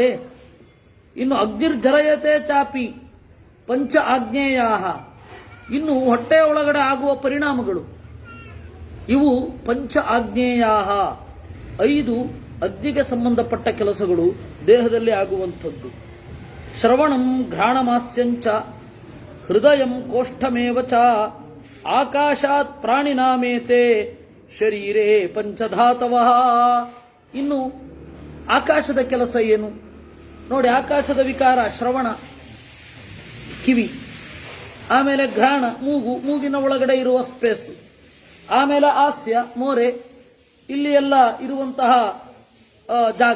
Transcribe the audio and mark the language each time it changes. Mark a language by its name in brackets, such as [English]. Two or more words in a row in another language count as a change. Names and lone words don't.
[Sanskrit] ಇನ್ನು ಅಗ್ನಿರ್ಜರಯತೆ ಚಾಪಿ ಪಂಚ ಆಗ್ನೇಯ. [Kannada] ಇನ್ನು ಹೊಟ್ಟೆಯ ಒಳಗಡೆ ಆಗುವ ಪರಿಣಾಮಗಳು, ಇವು [Sanskrit] ಪಂಚ ಆಗ್ನೇಯ. [Kannada] 5 ಅಗ್ನಿಗೆ ಸಂಬಂಧಪಟ್ಟ ಕೆಲಸಗಳು ದೇಹದಲ್ಲಿ ಆಗುವಂಥದ್ದು. [Sanskrit] ಶ್ರವಣಂ ಘ್ರಾಣಮಾಸ್ಯಂಚ ಹೃದಯಂ ಕೋಷ್ಠಮೇವ ಚ ಆಕಾಶಾತ್ ಪ್ರಾಣಿನಾಮೇತೆ ಶರೀರೇ ಪಂಚಧಾತವಃ. [Kannada] ಇನ್ನು ಆಕಾಶದ ಕೆಲಸ ಏನು ನೋಡಿ? ಆಕಾಶದ ವಿಕಾರ ಶ್ರವಣ, ಕಿವಿ. ಆಮೇಲೆ ಘ್ರಾಣ, ಮೂಗು, ಮೂಗಿನ ಒಳಗಡೆ ಇರುವ ಸ್ಪೇಸ್. ಆಮೇಲೆ ಹಾಸ್ಯ ಮೋರೆ, ಇಲ್ಲಿ ಎಲ್ಲ ಇರುವಂತಹ ಜಾಗ.